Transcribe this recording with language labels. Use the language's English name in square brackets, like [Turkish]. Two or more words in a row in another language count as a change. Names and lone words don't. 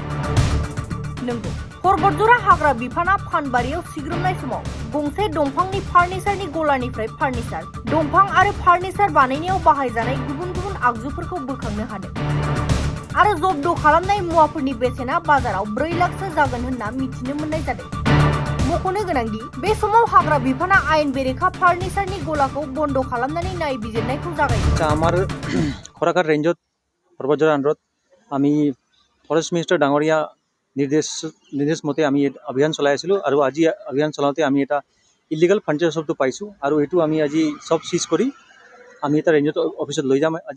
[Bodo] नंगौ, परबतजरा हाग्रा बिफाना फानबारियाव सिग्रोमनाय समाव गंसे दंफांनि फार्निचारनि गलानिफ्राय फार्निचार, दंफां आरो फार्निचार बानायनायाव बाहायजानाय गुबुन गुबुन आगजुफोरखौ बोखांनो हादों आरो जब्द खालामनाय मुवाफोरनि बेसेना बाजाराव 4 लाखसो जागोन होनना मिथिनो मोननाय जादों। मख'नो गोनांदि बे समाव हाग्रा बिफाना आयेन बेरेखा फार्निचारनि गलाखौ बन्द खालामनानै नायबिजिरनायखौ जागायदों। [Assamese] আমার খৰাঘাট ৰেঞ্জত পৰ্বতজৰা আণ্ডাৰত আমি [English] forest minister [Assamese] ডাঙৰীয়া নিৰ্দেশ মতে আমি অভিযান চলাই আছিলোঁ আৰু আজি অভিযান চলাওঁতে আমি এটা [English] illegal furniture shop [Assamese] পাইছোঁ আৰু এইটো আমি আজি চব চিজ কৰি আমি এটা ৰেঞ্জত অফিচত লৈ যাম আজি।